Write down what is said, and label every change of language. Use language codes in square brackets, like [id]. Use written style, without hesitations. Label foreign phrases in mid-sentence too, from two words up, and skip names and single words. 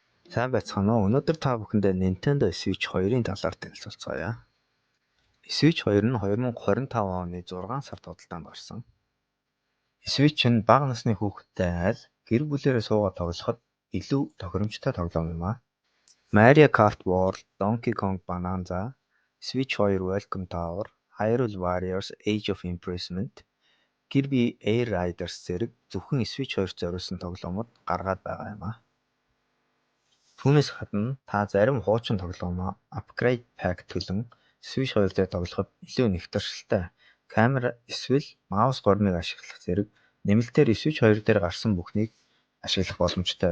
[mn] Сайн байцгаана уу? Өнөөдөр та бүхэндээ Nintendo Switch 2-ын талаар танилцуулцгаая. Switch 2 нь 2025 оны 6 сард худалдаанд орсон. Switch нь бага насны хүүхэдтэй айл гэр бүлээрээ суугаад тоглоход илүү тохиромжтой тоглоом юм аа. Mario Kart World, Donkey Kong Bonanza, Switch 2 Welcome Tower, Hyrule Warriors Age of Imprisonment, Kirby Air Riders зэрэг зөвхөн Switch 2-т зориулсан тоглоомод гаргаад байгаа юм аа. Түүнээс гадна та зарим хуучин тоглоомоо Upgrade Pack төлөн Switch 2 дээр тоглоход илүү нэгтршилтэй камера эсвэл маус гормыг ашиглах зэрэг нэмэлтээр Switch 2 дээр гарсан бүхнийг ашиглах боломжтой.